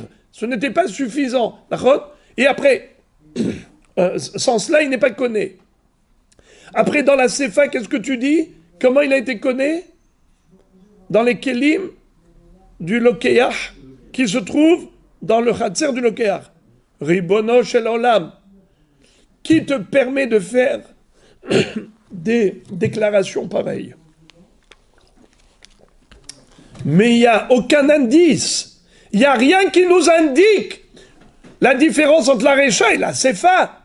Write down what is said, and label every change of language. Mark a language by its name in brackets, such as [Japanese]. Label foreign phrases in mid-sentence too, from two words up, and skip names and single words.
[French] Ce n'était pas suffisant. Et après, sans cela, il n'est pas connu. Après, dans la Sefa, qu'est-ce que tu dis? Comment il a été connu? Dans les Kélim du Lokéach, qui se trouve dans le Khatser du Lokéach. [Hebrew] ריבונו של עולם. [French] Qui te permet de faire des déclarations pareilles? Mais il n'y a aucun indice. Il n'y a rien qui nous indique la différence entre la Recha et la Sefa.